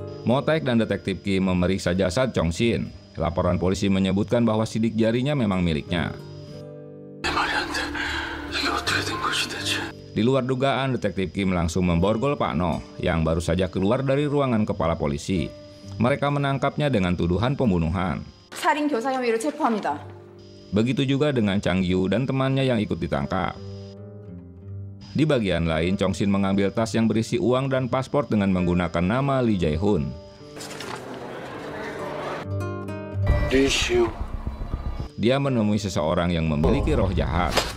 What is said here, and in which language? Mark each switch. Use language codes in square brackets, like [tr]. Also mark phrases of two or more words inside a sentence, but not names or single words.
[id] Motek dan detektif Kim memeriksa jasad Chong-shin. Laporan polisi menyebutkan bahwa sidik jarinya memang miliknya. Di luar dugaan, detektif Kim langsung memborgol Pak No yang baru saja keluar dari ruangan kepala polisi. Mereka menangkapnya dengan tuduhan pembunuhan. [ko] 살인 교사 혐의로 체포합니다. [id] Begitu juga dengan Chang Yu dan temannya yang ikut ditangkap. Di bagian lain, Chong-shin mengambil tas yang berisi uang dan paspor dengan menggunakan nama Lee Jae-hoon. Dia menemui seseorang yang memiliki roh jahat.